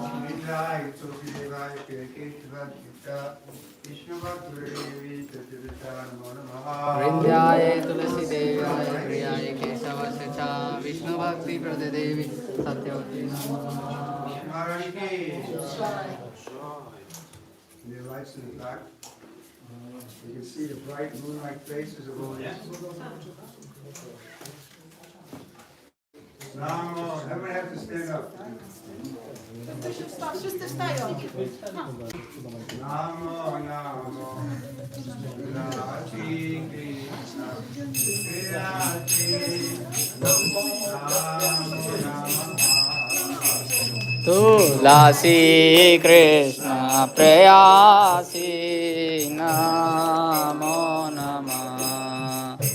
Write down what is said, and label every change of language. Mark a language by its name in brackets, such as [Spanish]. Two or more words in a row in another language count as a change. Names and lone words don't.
[Sanskrit] वृंदाय तुलसी देव्याय प्रियाय केशवाय च विष्णु भक्ति प्रददेव्यै सत्यवते नमो नमः। [English] The lights in the back. You can see the bright moon-like faces of all these. [Sanskrit] Namo. [English] Everyone has to stand up. [Polish] Wszyscy wstają. [Sanskrit] Namo, namo. Rachi Krishna. Rachi. Namo. तुलसी कृष्ण प्रेयसी नमो नमः।